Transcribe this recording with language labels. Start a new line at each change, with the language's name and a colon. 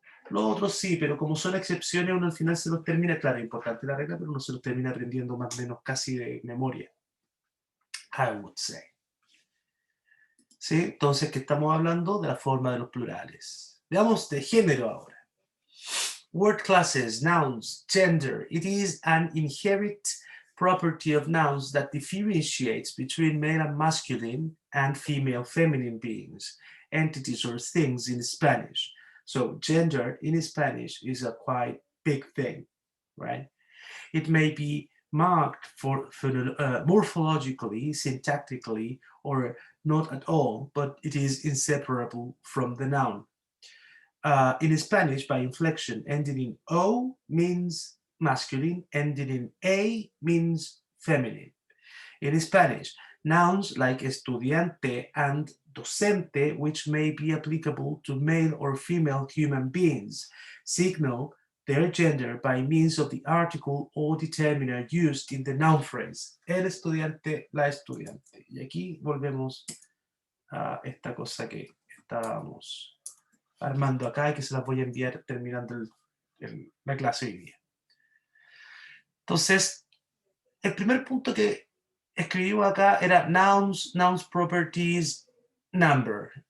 Spanish: Los otros sí, pero como son excepciones, uno al final se los termina, claro, importante la regla, pero uno se los termina aprendiendo más o menos casi de memoria.
English: I would say.
Spanish: ¿Sí? Entonces, ¿qué estamos hablando? De la forma de los plurales. Veamos de género ahora.
English: Word classes, nouns, gender. It is an inherent property of nouns that differentiates between male and masculine and female feminine beings, entities or things in Spanish. So gender in Spanish is a quite big thing, right? It may be marked for morphologically, syntactically, or not at all, but it is inseparable from the noun. In Spanish, by inflection, ending in O means masculine, ending in A means feminine. In Spanish, nouns like estudiante and docente, which may be applicable to male or female human beings, signal their gender by means of the article or determiner used in the noun phrase.
Spanish: El estudiante, la estudiante. Y aquí volvemos a esta cosa que estábamos armando acá y que se las voy a enviar terminando la clase hoy día. Entonces, el primer punto que escribimos acá era
English: nouns, nouns properties, number.